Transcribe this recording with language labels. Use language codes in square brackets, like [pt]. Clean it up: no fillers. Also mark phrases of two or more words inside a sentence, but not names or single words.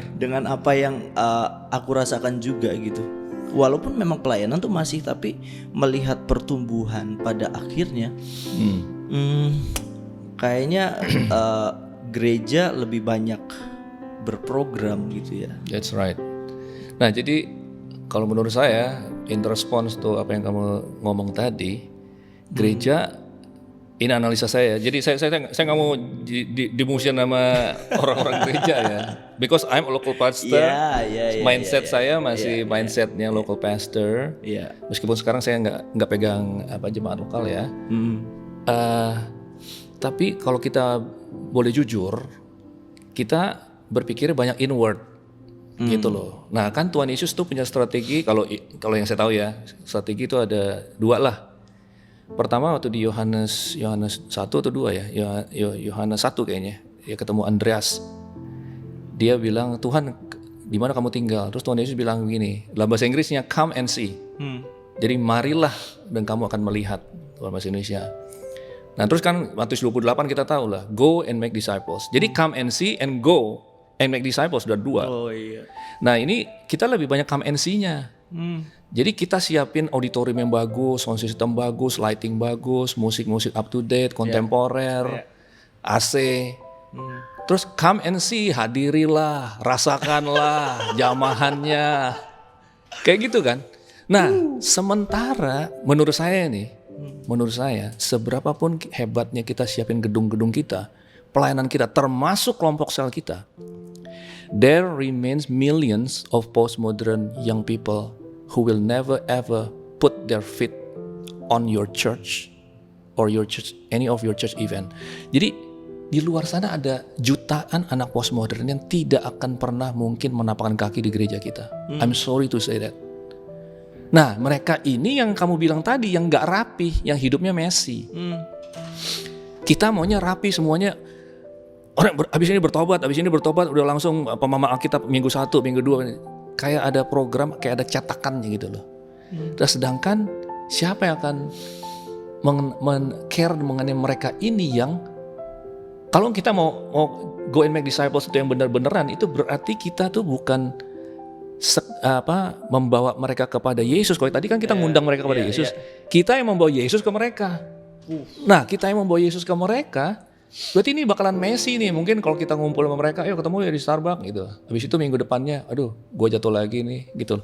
[id] Dengan apa yang aku rasakan juga gitu. Walaupun memang pelayanan tuh masih, tapi melihat pertumbuhan pada akhirnya, kayaknya gereja lebih banyak berprogram gitu ya. [en] That's right. [id] Nah, jadi kalau menurut saya, [en] in response to [id] apa yang kamu ngomong tadi, gereja, ini analisa saya. Jadi saya nggak mau dimusuhin sama orang-orang gereja ya, [en] because I'm a local pastor. [id] Mindset saya masih mindsetnya [en] local pastor. [id] Meskipun sekarang saya nggak pegang jemaat lokal ya. Tapi kalau kita boleh jujur, kita berpikir banyak inward. Gitu loh. Nah, kan Tuhan Yesus tuh punya strategi, kalau yang saya tahu ya, strategi itu ada 2 lah. Pertama waktu di Yohanes 1 atau 2 ya, Yohanes 1 kayaknya, ya ketemu Andreas. dia bilang, Tuhan di mana kamu tinggal? Terus Tuhan Yesus bilang begini, dalam bahasa Inggrisnya [en] come and see. [id] Jadi marilah dan kamu akan melihat, dalam bahasa Indonesia. Nah terus kan Matius 28 kita tahu lah, [en] go and make disciples. Jadi come and see and go and make disciples, [id] sudah 2. Oh iya. Nah ini kita lebih banyak [en] come and see- [id] nya. Jadi kita siapin auditorium yang bagus, [en] sound system [id] bagus, lighting bagus, musik-musik [en] up to date, [id] kontemporer, AC. Terus [en] come and see, [id] hadirilah, rasakanlah jamahannya. Kayak gitu kan. Nah sementara menurut saya seberapapun hebatnya kita siapin gedung-gedung kita, pelayanan kita termasuk kelompok sel kita, [en] there remains millions of postmodern young people who will never ever put their feet on your church or your church, any of your church event. [id] Jadi di luar sana ada jutaan anak postmodern yang tidak akan pernah mungkin menapakkan kaki di gereja kita. [en] I'm sorry to say that. [id] Nah mereka ini yang kamu bilang tadi, yang gak rapi, yang hidupnya messy. Kita maunya rapi semuanya. Orang abis ini bertobat, udah langsung pemahaman Alkitab minggu 1, minggu 2. Kayak ada program, kayak ada cetakannya gitu loh. Dan sedangkan siapa yang akan care mengenai mereka ini yang, kalau kita mau [en] go and make disciples [id] itu yang benar-beneran, itu berarti kita tuh bukan membawa mereka kepada Yesus. Kalau tadi kan kita ngundang mereka kepada Yesus, kita yang membawa Yesus ke mereka. Nah kita yang membawa Yesus ke mereka, berarti ini bakalan messy nih. Mungkin kalau kita ngumpul sama mereka, ayo ketemu ya di Starbucks gitu. Habis itu minggu depannya, aduh gue jatuh lagi nih gitu.